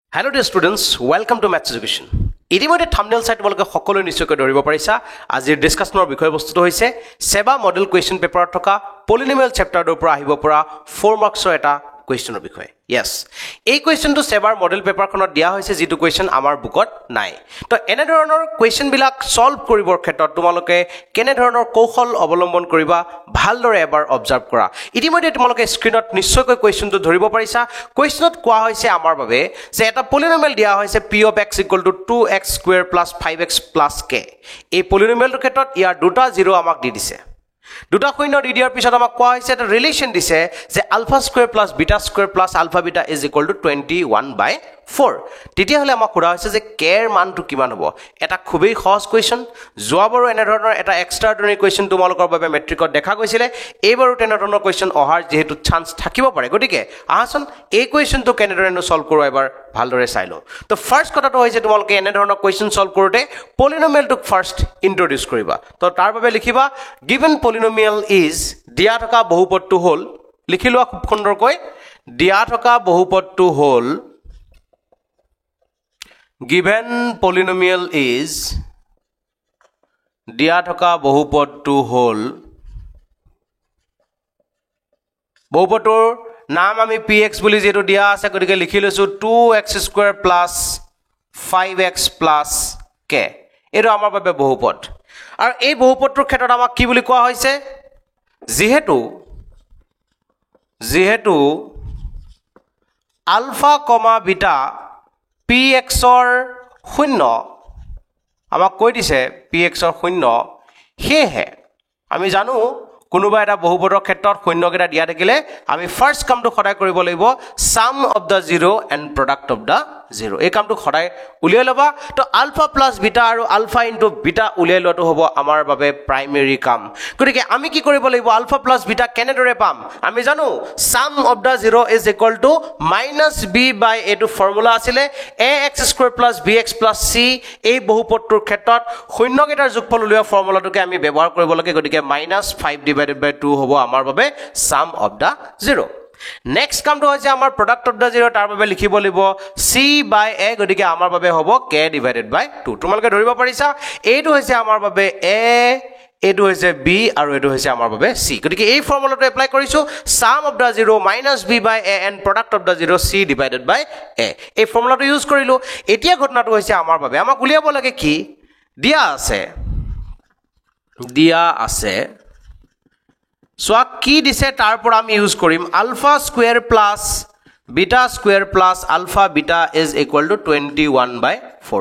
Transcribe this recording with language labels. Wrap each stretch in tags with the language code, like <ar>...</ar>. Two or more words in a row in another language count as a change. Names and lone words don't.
<en>Hello dear students, welcome to Maths Education.</en> <as>ইতিমধ্যে থাম্বনেল চাই তোমালোকে সকলো নিশ্চয়কৈ ধৰিব পাৰিছা আজিৰ ডিসকাশনৰ বিষয়বস্তুটো হৈছে সেবা</as> <en>model question paperত</en> <as>থকা</as> <en>polynomial chapterটোৰ</en> <as>পৰা আহিব পৰা 4 মাৰ্কছৰ এটা কুৱেশ্চনৰ বিষয় yes এই কুৱেশ্চনটো সেবাৰ</as> <en>model paperখনত</en> <as>দিয়া হৈছে যেটো কুৱেশ্চন আমাৰ বুকত নাই তো এনে ধৰণৰ কুৱেশ্চন বিলাক সলভ কৰিবৰ ক্ষেত্ৰত তোমালোকে কেনে ধৰণৰ কৌশল অৱলম্বন কৰিবা ভালদৰে এবাৰ অবজাৰ্ভ কৰা ইতিমধ্যে তোমালোকে স্ক্ৰিনত নিশ্চয়কৈ কুৱেশ্চনটো ধৰিব পাৰিছা কুৱেশ্চনত কোৱা হৈছে আমাৰ বাবে যে এটা পলিনোমিয়েল দিয়া হৈছে</as> <en>p of x = 2x square plus 5x plus k</en> <as>এই পলিনোমিয়েলটোৰ ক্ষেত্ৰত ইয়াৰ দুটা 0 আমাক দি দিছে দুটা শূন্য দি দিয়াৰ পিছত আমাক কোৱা হৈছে এটা ৰিলেচন দিছে যে</as> <en>alpha square plus beta square plus alpha beta</en> <as>= 21/4 তেতিয়া হলে আমাক কোৱা হৈছে যে k এৰ মানটো কিমান হ'ব এটা খুবেই সহজ কোৱেশ্চন যোৱাবাৰো এনে ধৰণৰ এটা এক্সট্ৰাঅৰ্ডিনাৰী কোৱেশ্চন তোমালোকৰ বাবে মেট্ৰিকত দেখা গৈছিলে এইবাৰো তেনে ধৰণৰ কোৱেশ্চন অহাৰ যেহেতু চান্স থাকিব পাৰে গতিকে আহাচোন এই কোৱেশ্চনটো কেনেদৰে সলভ কৰোঁ এবাৰ ভালদৰে চাই লওঁ তো ফাৰ্স্ট কথাটো হৈছে তোমালোকে এনে ধৰণৰ কোৱেশ্চন সলভ কৰোতে পলিনোমিয়েলটো</as> <en>first introduce</en> <as>কৰিবা তো তাৰ বাবে লিখিবা</as> <en>given polynomial is</en> <as>দিয়া থকা বহুপদটো হল লিখিলোৱা খুব সুন্দৰকৈ দিয়া থকা বহুপদটো হল</as> <en>given polynomial is</en> <as>দিয়া থকা বহুপদটো হল বহুপদটোৰ নাম আমি px বুলি যেটো দিয়া আছে গতিকে লিখি লৈছো</as> <en>2x square plus 5x plus k</en> <as>এটো আমাৰ বাবে বহুপদ আৰু এই বহুপদটোৰ ক্ষেত্ৰত আমাক কি বুলি কোৱা হৈছে যেহেতু</as> <en>alpha comma beta</en> <as>px ৰ 0 আমাক কৈ দিছে px ৰ 0 হেহে আমি জানো কোনোবা এটা বহুপদৰ ক্ষেত্ৰত শূন্য কেটা দিয়া থাকিলে আমি ফাৰ্স্ট কামটো খদাই কৰিব লাগিব</as> <en>sum of the zero and product of the zero</en> <as>এই কামটো খদাই উলিয়াই লবা তো</as> <en>alpha plus</en> <as>বিটা আৰু</as> <en>alpha into beta</en> <as>উলিয়াই লোৱাটো হ'ব আমাৰ বাবে প্ৰাইমেৰী কাম গতিকে আমি কি কৰিব লাগিব</as> <en>alpha plus beta</en> <as>কেনেদৰে পাম আমি জানো</as> <en>sum of the zero is equal to -b by</en> <as>এইটো ফৰ্মুলা আছিল</as> <en>ax square plus bx plus c</en> <as>এই বহুপদটোৰ ক্ষেত্ৰত শূন্য কেটাৰ যোগফল উলিওৱা ফৰ্মুলাটোকে আমি ব্যৱহাৰ কৰিব লাগে গতিকে</as> <en>-5 divided by 2</en> <as>হ'ব আমাৰ বাবে</as> <en>sum of the zero next</en> <as>কামটো হৈছে আমাৰ</as> <en>product of the zero</en> <as>তাৰ বাবে লিখিব লাগিব</as> <en>c by a</en> <as>গতিকে আমাৰ বাবে হ'ব</as> <en>k divided by 2</en> <as>তোমালোকে ধৰিব পাৰিছা এইটো হৈছে আমাৰ বাবে a এইটো হৈছে b আৰু এইটো হৈছে আমাৰ বাবে c গতিকে এই ফৰ্মুলাটো এপ্লাই কৰিছো</as> <en>sum of the zero -b by a and product of the zero c divided by a</en> <as>এই ফৰ্মুলাটো ইউজ কৰিলো এতিয়া ঘটনাটো হৈছে আমাৰ বাবে আমাক উলিয়াব লাগে কি দিয়া আছে সো কি দিছে তাৰ পৰা আমি ইউজ কৰিম</as> <en>alpha square plus beta square plus alpha beta</en> <as>= 21/4</as>